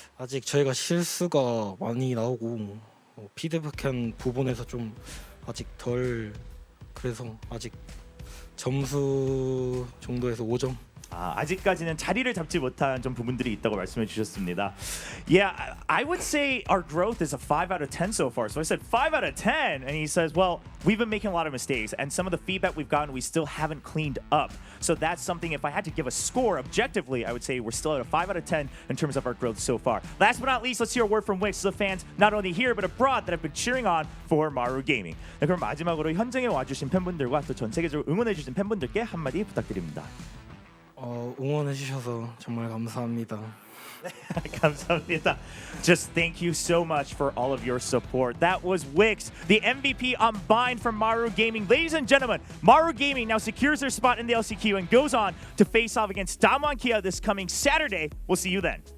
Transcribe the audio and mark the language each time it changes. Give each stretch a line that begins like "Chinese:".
Korean: 아직 저희가 실수가 많이 나오고 피드백한 부분에서 좀 아직 덜 그래서 아직 점수 정도에서 5점. 아직까지는 자리를 잡지 못한 좀 부분들이 있다고 말씀해 주셨습니다.
English: Yeah, I would say our growth is a 5 out of 10 so far. So I said 5 out of 10, and he says, well, we've been making a lot of mistakes, and some of the feedback we've gotten, we still haven't cleaned up. So that's something, if I had to give a score objectively, I would say we're still at a 5 out of 10 in terms of our growth so far. Last but not least, let's hear a word from Wix, the fans not only here but abroad that have been cheering on for MARU Gaming.
Korean: 네, 그럼 마지막으로 현장에 와주신 팬분들과 또 전 세계적으로 응원해주신 팬분들께 한마디 부탁드립니다. 응원해 주셔서 정말 감사합니다. 감사합니다.
English: Just thank you so much for all of your support. That was Wix, the MVP on Bind from MARU Gaming. Ladies and gentlemen, MARU Gaming now secures their spot in the LCQ and goes on to face off against Damwon Kia this coming Saturday. We'll see you then.